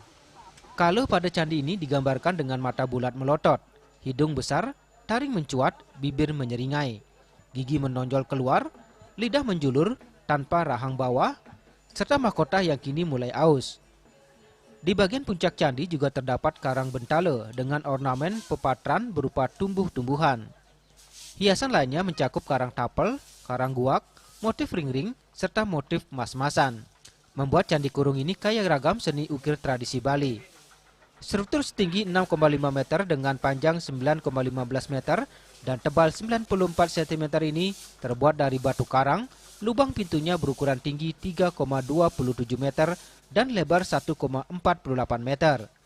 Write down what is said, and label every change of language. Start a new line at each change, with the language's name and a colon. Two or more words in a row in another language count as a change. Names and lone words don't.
Indonesian: Kale pada candi ini digambarkan dengan mata bulat melotot, hidung besar, taring mencuat, bibir menyeringai, gigi menonjol keluar, lidah menjulur tanpa rahang bawah, serta mahkota yang kini mulai aus. Di bagian puncak candi juga terdapat karang bentala dengan ornamen pepatran berupa tumbuh-tumbuhan. Hiasan lainnya mencakup karang tapel, karang guak, motif ring-ring, serta motif mas-masan. Membuat Candi Kurung ini kaya ragam seni ukir tradisi Bali. Struktur setinggi 6,5 meter dengan panjang 9,15 meter dan tebal 94 cm ini terbuat dari batu karang. Lubang pintunya berukuran tinggi 3,27 meter dan lebar 1,48 meter.